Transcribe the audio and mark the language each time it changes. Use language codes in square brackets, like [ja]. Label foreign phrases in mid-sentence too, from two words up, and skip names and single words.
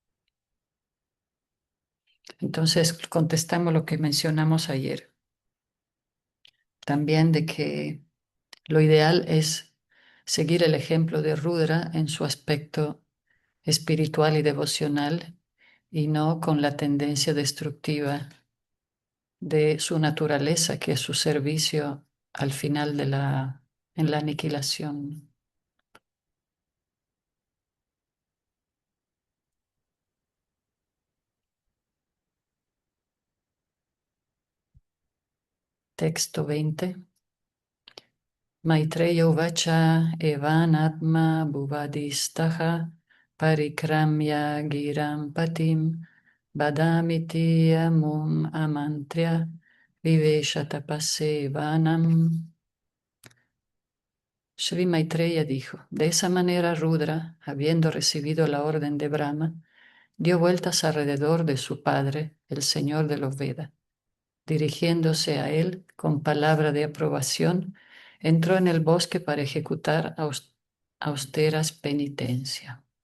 [es] Entonces contestamos lo que mencionamos ayer, también de que lo ideal es seguir el ejemplo de Rudra en su aspecto espiritual y devocional y no con la tendencia destructiva de su naturaleza, que es su servicio al final en la aniquilación. Texto 20. [sa] Maitreya Uvacha Evan Atma Bhuvadistaha Parikramya Giram Patim Badamiti Amum Amantrya Viveshatapase Vanam. [es] Sri Maitreya dijo, de esa manera Rudra, habiendo recibido la orden de Brahma, dio vueltas alrededor de su padre, el señor de los Vedas. Dirigiéndose a él con palabra de aprobación, entró en el bosque para ejecutar austeras penitencias.